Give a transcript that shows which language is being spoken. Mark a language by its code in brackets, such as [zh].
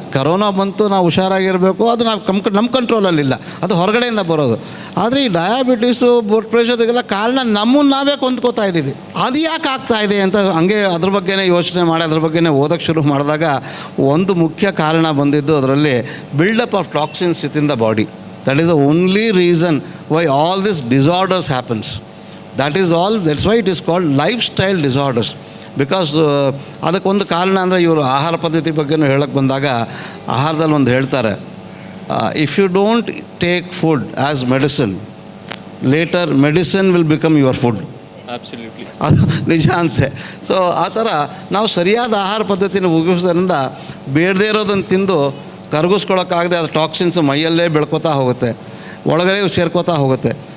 [kn] Corona ಬಂತು, ನಾವು ಹುಷಾರಾಗಿರಬೇಕು, ಅದು ನಾವು ನಮ್ಮ ಕಂಟ್ರೋಲಲ್ಲಿಲ್ಲ, ಅದು ಹೊರಗಡೆಯಿಂದ ಬರೋದು. ಆದರೆ ಈ ಡಯಾಬಿಟೀಸು, ಬ್ಲಡ್ ಪ್ರೆಷರ್, ಇದೆಲ್ಲ ಕಾರಣ ನಮ್ಮನ್ನು ನಾವೇ ಕೊಂದ್ಕೋತಾ ಇದ್ದೀವಿ. ಅದು ಯಾಕೆ ಆಗ್ತಾಯಿದೆ ಅಂತ ಹಂಗೆ ಅದ್ರ ಬಗ್ಗೆನೇ ಯೋಚನೆ ಮಾಡಿ ಅದ್ರ ಬಗ್ಗೆನೇ ಓದೋಕ್ಕೆ ಶುರು ಮಾಡಿದಾಗ ಒಂದು ಮುಖ್ಯ ಕಾರಣ ಬಂದಿದ್ದು ಅದರಲ್ಲಿ [en] Build up of toxins with in the body. That is the only reason why all these disorders happens. That is all. That's why it is called lifestyle disorders. [kn] Because ಅದಕ್ಕೊಂದು ಕಾರಣ ಅಂದರೆ ಇವರು ಆಹಾರ ಪದ್ಧತಿ ಬಗ್ಗೆನೂ ಹೇಳಕ್ಕೆ ಬಂದಾಗ ಆಹಾರದಲ್ಲಿ ಒಂದು ಹೇಳ್ತಾರೆ, [en] If you don't take food as medicine, later medicine will become your food. Absolutely, [kn] ಅದು ನಿಜ ಅಂತೆ. ಸೊ ಆ ಥರ ನಾವು ಸರಿಯಾದ ಆಹಾರ ಪದ್ಧತಿನ ಉಪಯೋಗಿಸೋದ್ರಿಂದ ಬೇಡದೇ ಇರೋದನ್ನು ತಿಂದು ಕರಗಿಸ್ಕೊಳ್ಳೋಕ್ಕಾಗದೆ ಅದು ಟಾಕ್ಸಿನ್ಸ್ ಮೈಯಲ್ಲೇ ಬೆಳ್ಕೋತಾ ಹೋಗುತ್ತೆ, ಒಳಗಡೆ ಸೇರ್ಕೋತಾ ಹೋಗುತ್ತೆ.